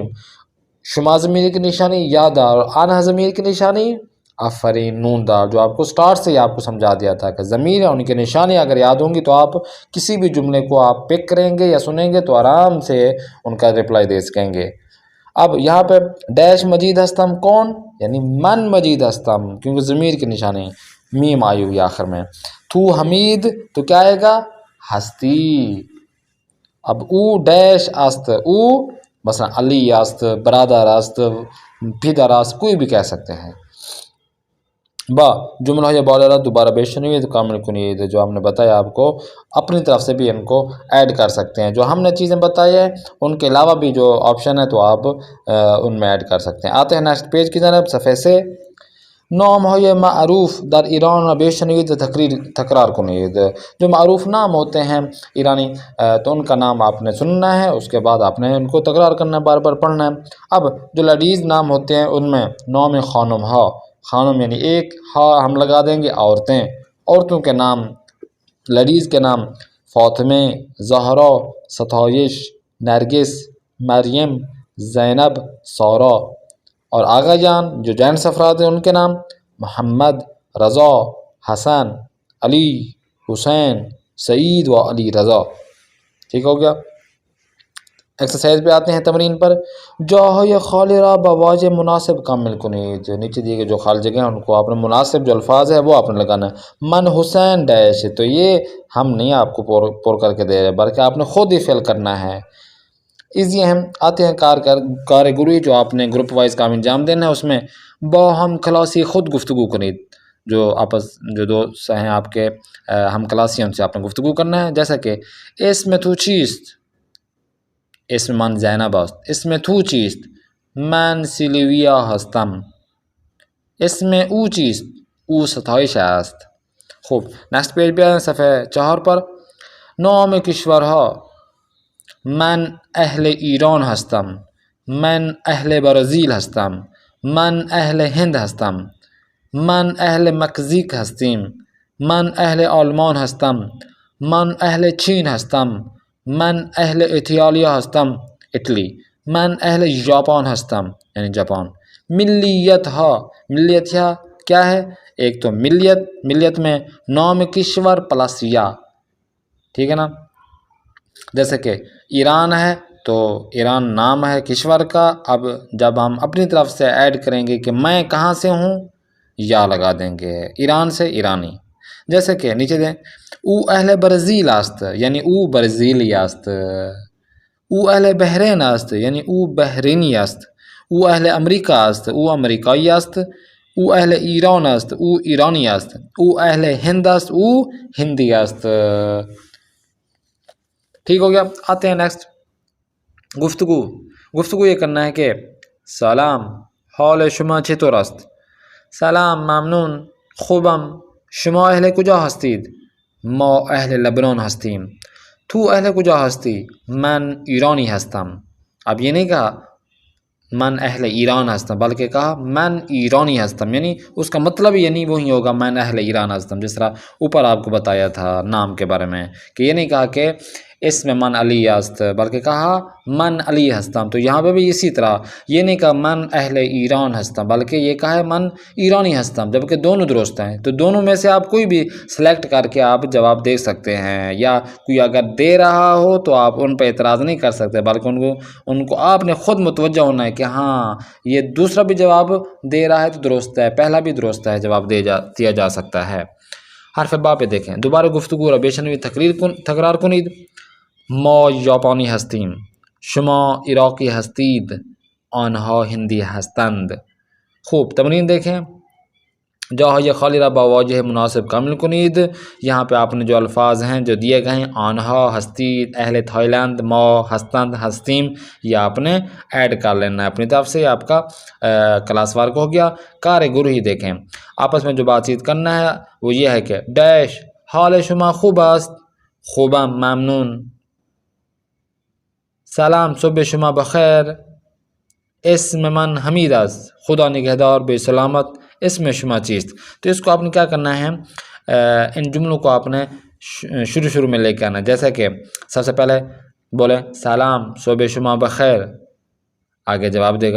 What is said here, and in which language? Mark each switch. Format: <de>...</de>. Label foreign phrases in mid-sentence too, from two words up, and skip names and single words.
<ur>شما ضمیر کی نشانی یا دال، اور آنہا ضمیر کی نشانی آفرین نون دال، جو آپ کو سٹارٹ سے ہی آپ کو سمجھا دیا تھا کہ ضمیر ہے ان کی نشانی اگر یاد ہوں گی تو آپ کسی بھی جملے کو آپ پک کریں گے یا سنیں گے تو آرام سے ان کا رپلائی دے سکیں گے۔ اب یہاں پہ ڈیش</ur> <fa>مجید ہستم</fa> <ur>کون؟ یعنی</ur> <fa>من مجید ہستم،</fa> <ur>کیونکہ ضمیر کی نشانی میم آئی ہوئی آخر میں۔ تو حمید، تو کیا آئے گا؟ ہستی۔</ur> <fa>اب او ڈیش است، او مثلا علی است، برادر است، پدر است،</fa> <ur>کوئی بھی کہہ سکتے ہیں۔</ur> <fa>با جملہ</fa> <ur>یہ بولے رہا</ur> <fa>دوبارہ بے شنوید کامل کنید،</fa> <ur>جو ہم نے بتایا آپ کو اپنی طرف سے بھی ان کو ایڈ کر سکتے ہیں، جو ہم نے چیزیں بتائی ہیں ان کے علاوہ بھی جو آپشن ہے تو آپ ان میں ایڈ کر سکتے ہیں۔ آتے ہیں نیکسٹ پیج کی جانب، صفحے سے۔</ur> <fa>نام های معروف در ایران و بے شنوید تکرار کنید،</fa> <ur>جو معروف نام ہوتے ہیں ایرانی تو ان کا نام آپ نے سننا ہے، اس کے بعد آپ نے ان کو تکرار کرنا ہے، بار بار پڑھنا ہے۔ اب جو لیڈیز نام ہوتے ہیں ان میں</ur> <fa>نام خانم ہا،</fa> <ur>خانم یعنی ایک، ہاں ہم لگا دیں گے عورتیں، عورتوں کے نام، لیڈیز کے نام فاطمہ، زہرا، ستائش، نرگس، مریم، زینب، سارا، اور آغا جان جو جینٹس افراد ہیں ان کے نام محمد، رضا، حسن، علی، حسین، سعید و علی رضا۔ ٹھیک ہو گیا۔ ایکسرسائز پہ آتے ہیں تمرین پر۔</ur> <fa>جاهای خالی را با واجہ مناسب کامل کنید،</fa> <ur>نیچے دیے گئے جو خالی جگہ ہیں ان کو آپ نے مناسب جو الفاظ ہے وہ آپ نے لگانا ہے۔</ur> <fa>من حسین</fa> <ur>ڈیش، تو یہ ہم نہیں آپ کو پر کر کے دے رہے بلکہ آپ نے خود ہی فل کرنا ہے۔ ایزی ہم آتے ہیں کارگری، جو آپ نے گروپ وائز کام انجام دینا ہے، اس میں</ur> <fa>با ہم کلاسی خود گفتگو کنید،</fa> <ur>جو دوست ہیں آپ کے ہم کلاسی ہیں ان سے آپ نے گفتگو کرنا ہے، جیسا کہ اس میں</ur> <fa>تو چیست،</fa> <ur>اس میں</ur> <fa>من زینب است،</fa> <ur>اس میں</ur> <fa>تو چیست، من سیلویا هستم،</fa> <ur>اس میں</ur> <fa>او چیست، او ستایش است۔ خوب،</fa> <ur>نیکسٹ پیج پہ آئیں، صفحہ 4 پر۔</ur> <fa>نام کشورها، من اهل ایران هستم، من اهل برزیل هستم، من اهل هند هستم، من اهل مکزیک هستیم، من اهل آلمان هستم، من اهل چین هستم، من اهل ایتالیا هستم، اٹلی، من اهل ژاپن هستم یعنی جاپان۔</fa> <ur>ملیت ها، ملیت ها کیا ہے؟ ایک تو ملیت میں</ur> <fa>نام کشور</fa> <ur>پلس یا، ٹھیک ہے نا، جیسے کہ ایران ہے تو ایران نام ہے کشور کا، اب جب ہم اپنی طرف سے ایڈ کریں گے کہ میں کہاں سے ہوں، یا لگا دیں گے، ایران سے ایرانی۔ جیسے کہ نیچے دیں،</ur> <fa>او اہل برزیل است یعنی او برزیلی است، او اہل بحرین است یعنی او بحرینی است، او اہل امریکہ است او امریکایی است، او اہل ایران است او ایرانی است، او اہل ہند است او ہندی است۔</fa> <ur>ٹھیک ہو گیا۔ آتے ہیں نیکسٹ گفتگو یہ کرنا ہے کہ</ur> <fa>سلام، حال شما چطور است؟ سلام، ممنون، خوبم، شما اهل کجا هستید؟ ما اهل لبنان هستیم. تو اهل کجا هستی؟ من ایرانی هستم.</fa> <ur>اب یہ نہیں کہا</ur> <fa>من اہل ایران ہستم</fa> <ur>بلکہ کہا</ur> <fa>من ایرانی ہستم،</fa> <ur>یعنی اس کا مطلب یعنی وہی ہوگا</ur> <fa>من اہل ایران ہستم،</fa> <ur>جس طرح اوپر آپ کو بتایا تھا نام کے بارے میں کہ یہ نہیں کہا کہ</ur> <fa>اسم من علی است،</fa> <ur>بلکہ کہا</ur> <fa>من علی ہستم۔</fa> <ur>تو یہاں پہ بھی اسی طرح یہ نہیں کہا</ur> <fa>من اہل ایران ہستم،</fa> <ur>بلکہ یہ کہا ہے</ur> <fa>من ایرانی ہستم،</fa> <ur>جبکہ دونوں درست ہیں۔ تو دونوں میں سے آپ کوئی بھی سلیکٹ کر کے آپ جواب دے سکتے ہیں، یا کوئی اگر دے رہا ہو تو آپ ان پہ اعتراض نہیں کر سکتے، بلکہ ان کو آپ نے خود متوجہ ہونا ہے کہ ہاں یہ دوسرا بھی جواب دے رہا ہے تو درست ہے، پہلا بھی درست ہے، جواب دیا جا سکتا ہے۔</ur> <fa>حرف با</fa> <ur>پہ دیکھیں،</ur> <fa>دوبارہ گفتگو را بیشنوی تکرار کنید۔ ما ژاپنی هستیم، شما عراقی هستید، آنها هندی هستند۔ خوب تمرین دیکھیں، جاهای خالی را با واژه مناسب کامل کنید۔</fa> <ur>یہاں پہ آپ نے جو الفاظ ہیں جو دیے گئے ہیں،</ur> <fa>آنها ہستید،</fa> <ur>اہل تھائی لینڈ،</ur> <fa>ما ہستند ہستیم،</fa> <ur>یہ آپ نے ایڈ کر لینا ہے اپنی طرف سے، آپ کا کلاس ورک ہو گیا۔ کار گروہی دیکھیں، آپس میں جو بات چیت کرنا ہے وہ یہ ہے کہ ڈیش</ur> <fa>حال شما خوب است، خوبم ممنون، سلام صبح شما بخیر، اسم من حمید است، خدا نگہدار بے سلامت، اسم شما چیست۔</fa> <ur>تو اس کو آپ نے کیا کرنا ہے، ان جملوں کو آپ نے شروع میں لے کے آنا، جیسا کہ سب سے پہلے بولے</ur> <fa>سلام صبح شما بخیر،</fa> <ur>آگے جواب دے گا۔</ur>